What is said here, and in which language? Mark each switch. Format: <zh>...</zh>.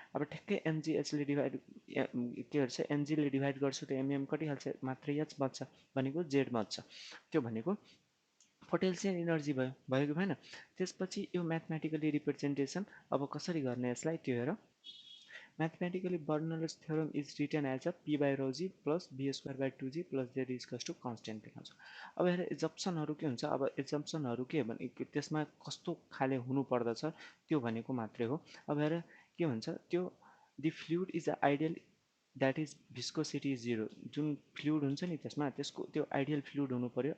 <ne>अब ठ्याक्कै एमजिएचले डिभाइड के गर्छ, एमजीले डिभाइड गर्छु त एमएम कटिहाल्छ, मात्र एच बच्छ भनेको जेड बच्छ। त्यो भनेको पोटेन्सियल इनर्जी भयो कि भएन। त्यसपछि यो म्याथमेटिकली रिप्रेजेन्टेसन अब कसरी गर्ने यसलाई त्यो हेर।</ne> <en>Mathematically बर्नौलिज theorem is return as a P by rho G plus be square by 2g plus Z इजकस to constant लेखाउँछ।</en> <ne>अब हेर, एजम्पसनहरू के हुन्छ। अब एजम्पसनहरू के भने त्यसमा कस्तो खाले हुनु पर्दछ त्यो भनेको मात्रै हो। अब हेर के हुन्छ, त्यो</ne> <en>The fluid is a ideal that is viscosity is 0।</en> <ne>जुन फ्लुइड हुन्छ नि त्यसमा, त्यसको त्यो आइडियल फ्लुइड हुनु पर्यो।</ne>